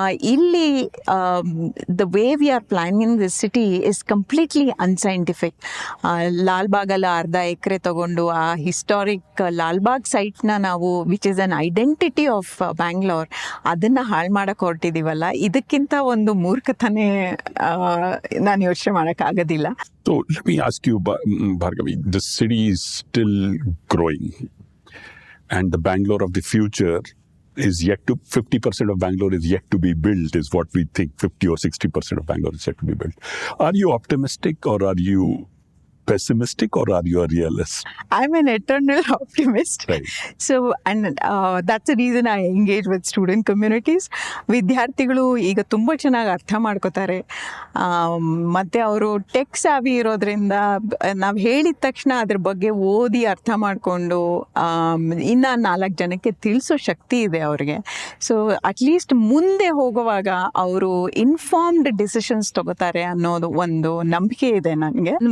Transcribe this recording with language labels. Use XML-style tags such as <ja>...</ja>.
<en>ಇಲ್ಲಿ the way we are planning this city is completely unscientific.</en> <kn>ಲಾಲ್ಬಾಗಲ್ಲ ಅರ್ಧ ಎಕರೆ ತಗೊಂಡು ಆ ಹಿಸ್ಟಾರಿಕ್ ಲಾಲ್ಬಾಗ್ ಸೈಟ್ನ ನಾವು,</kn> <en>which is an identity of Bangalore,</en> <kn>ಅದನ್ನು ಹಾಳು ಮಾಡೋಕ್ಕೆ ಹೊರಟಿದ್ದೀವಲ್ಲ, ಇದಕ್ಕಿಂತ ಒಂದು ಮೂರ್ಖತನೇ ನಾನು ಯೋಚನೆ ಮಾಡೋಕ್ಕಾಗೋದಿಲ್ಲ.</kn> <en>So let me ask you, Bhargavi, the city is still growing, and the Bangalore of the future is yet to, 50% of Bangalore is yet to be built, is what we think. 50 or 60% of Bangalore is yet to be built. Are you optimistic or are you pessimistic or are you a realist? I'm an eternal optimist. Right. So, and that's the reason I engage with student communities.</en> <kn>ವಿದ್ಯಾರ್ಥಿಗಳು ಈಗ ತುಂಬ ಚೆನ್ನಾಗಿ ಅರ್ಥ ಮಾಡ್ಕೋತಾರೆ. ಮತ್ತು ಅವರು tech ಸಾವಿ ಇರೋದ್ರಿಂದ ನಾವು ಹೇಳಿದ ತಕ್ಷಣ ಅದ್ರ ಬಗ್ಗೆ ಓದಿ ಅರ್ಥ ಮಾಡಿಕೊಂಡು ಇನ್ನು 4 ಜನಕ್ಕೆ ತಿಳಿಸೋ ಶಕ್ತಿ ಇದೆ ಅವ್ರಿಗೆ. ಸೊ ಅಟ್ಲೀಸ್ಟ್ ಮುಂದೆ ಹೋಗುವಾಗ ಅವರು ಇನ್ಫಾರ್ಮ್ಡ್ ಡಿಸಿಷನ್ಸ್ ತಗೋತಾರೆ ಅನ್ನೋದು ಒಂದು ನಂಬಿಕೆ ಇದೆ ನನಗೆ.</kn>